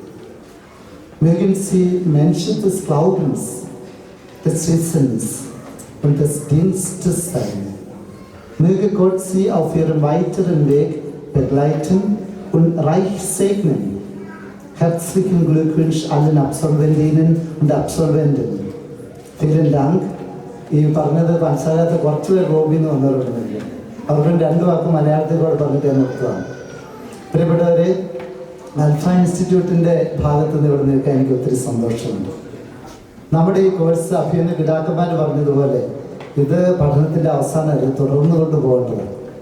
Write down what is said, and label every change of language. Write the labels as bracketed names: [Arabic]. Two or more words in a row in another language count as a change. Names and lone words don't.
[German] Mögen Sie Menschen des Glaubens, des Wissens und des Dienstes sein. Möge Gott Sie auf Ihrem weiteren Weg begleiten und reich segnen. Herzlichen Glückwunsch allen Absolventinnen und Absolventen. Vielen Dank. [Malayalam] ഈ പറഞ്ഞത് മനസ്സിലാകാത്ത കുറച്ച് പേർ റോബി എന്ന് വന്നവരുണ്ടെങ്കിൽ അവരുടെ രണ്ടു വാക്കും മലയാളത്തിൽ കൂടെ പറഞ്ഞിട്ട് ഞാൻ നിർത്തുകയാണ്. പ്രിയപ്പെട്ടവരെ, അൽഫ ഇൻസ്റ്റിറ്റ്യൂട്ടിൻ്റെ ഭാഗത്ത് നിന്ന് ഇവിടെ നിൽക്കാൻ എനിക്ക് ഒത്തിരി സന്തോഷമുണ്ട്. നമ്മുടെ ഈ കോഴ്സ് അഭിനന്ദ പിതാക്കന്മാർ പറഞ്ഞതുപോലെ ഇത് പഠനത്തിൻ്റെ അവസാനമല്ല, തുടർന്നു കൊണ്ടുപോകേണ്ടതാണ്.